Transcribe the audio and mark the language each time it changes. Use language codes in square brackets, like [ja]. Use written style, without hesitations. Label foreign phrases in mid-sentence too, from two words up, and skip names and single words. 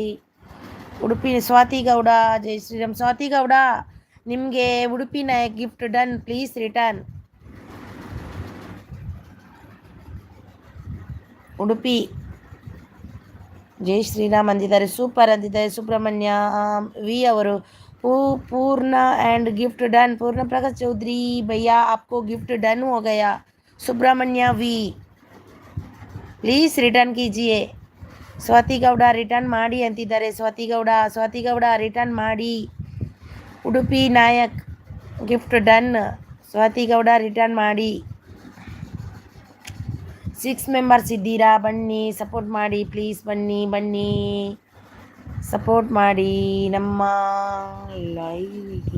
[kn] ಉಡುಪಿ ಸ್ವಾತಿ ಗೌಡ, ಜೈ ಶ್ರೀರಾಮ್. ಸ್ವಾತಿ ಗೌಡ, ನಿಮಗೆ ಉಡುಪಿನ [en] gift done, please return. [kn] ಉಡುಪಿ ಜೈ ಶ್ರೀರಾಮ್ ಅಂದಿದ್ದಾರೆ, ಸೂಪರ್ ಅಂದಿದ್ದಾರೆ ಸುಬ್ರಹ್ಮಣ್ಯ ವಿ ಅವರು. [en] Purna and gift done. [hi] पूर्ण प्रकाश चौधरी भैया आपको [en] gift done [hi] हो गया. सुब्रमण्य वी [en] please return [hi] कीजिए. [kn] स्वाति गौड़ रिटर्न ಮಾಡಿ ಅಂತಿದ್ದಾರೆ. ಸ್ವಾತಿ ಗೌಡ ರಿಟರ್ನ್ ಮಾಡಿ. ಉಡುಪಿ ನಾಯಕ್ [en] gift done. [kn] ಸ್ವಾತಿ ಗೌಡ ರಿಟರ್ನ್ ಮಾಡಿ. 6 ಮೆಂಬರ್ಸ್ ಇದ್ದೀರಾ, ಬನ್ನಿ ಸಪೋರ್ಟ್ ಮಾಡಿ ಪ್ಲೀಸ್. ಬನ್ನಿ ಸಪೋರ್ಟ್ ಮಾಡಿ ನಮ್ಮ ಲೈವ್ಗೆ.